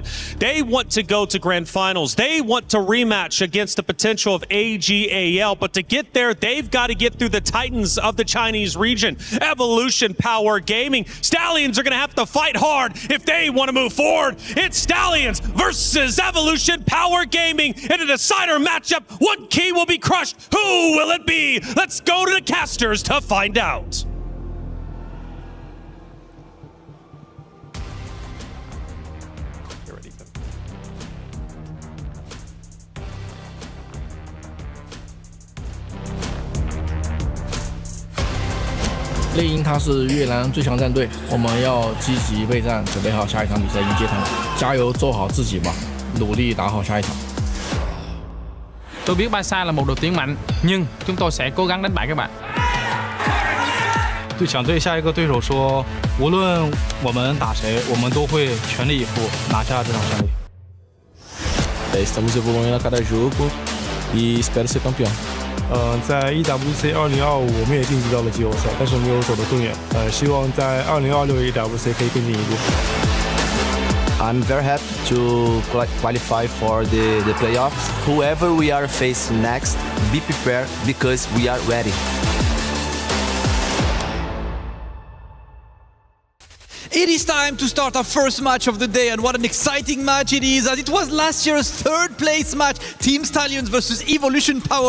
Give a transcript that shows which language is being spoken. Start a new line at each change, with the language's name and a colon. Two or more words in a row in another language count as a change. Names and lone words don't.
English: They want to go to grand finals. They want to rematch against the potential of AGAL, but to get there, they've got to get through the titans of the Chinese region, Evolution Power Gaming. Stallions are going to have to fight hard if they want to move forward. It's Stallions versus Evolution Power Gaming in a decider matchup. One key will be crushed. Who will it be? Let's go to the casters to find out.
Chinese: 猎鹰他是越南最强战队，我们要积极备战，准备好下一场比赛迎接他们，加油做好自己吧，努力打好下一场。
Vietnamese: Tôi biết Barca là một đội tuyển mạnh, nhưng chúng tôi sẽ cố gắng đánh bại các bạn.
Chinese: 对想对下一个对手说，无论我们打谁，我们都会全力以赴拿下这场胜利。
Portuguese: Estamos evoluindo a cada jogo e espero ser campeão.
Chinese: 在 EWC 2025我们也晋级到了季后赛，但是没有走得更远。希望在2026 EWC 可以更进一步。
English: I'm very happy to qualify for the playoffs. Whoever we are facing next, be prepared because we are ready. It is time to start our first match of the day, and what an exciting match it is, as it was last year's third place match, Team Stallions versus Evolution Power.